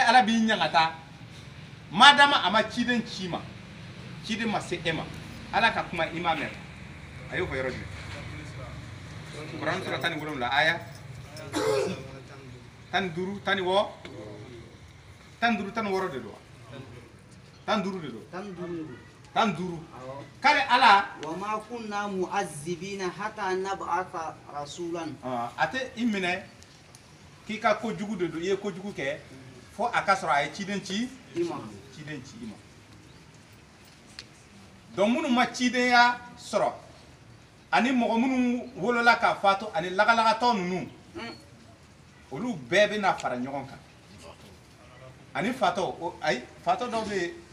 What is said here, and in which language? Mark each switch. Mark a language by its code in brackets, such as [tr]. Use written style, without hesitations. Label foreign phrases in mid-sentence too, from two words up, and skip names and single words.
[bm] ala b'i ɲagata madama a ma ciden ci ma ciden ma se e ma ala ka kuma i ma mɛn a y'o fɔ yɔrɔ jumɛn kuran sura 17 aya 15 16 15 16 de don 15 de don 15 kare ala [ar] وما كنا مؤذبين حتى نبعث رسولا [bm] ate i minɛ k'i ka kojugu de don i ye kojugu kɛ fo a ka sɔrɔ a ye ciden ci i ma donc minnu ma cidenya sɔrɔ ani mɔgɔ minnu wolola ka faatu ani lagalagatɔ ninnu olu bɛɛ bɛna fara ɲɔgɔn kan ani fatɔ ayi fatɔ dɔw bɛ yen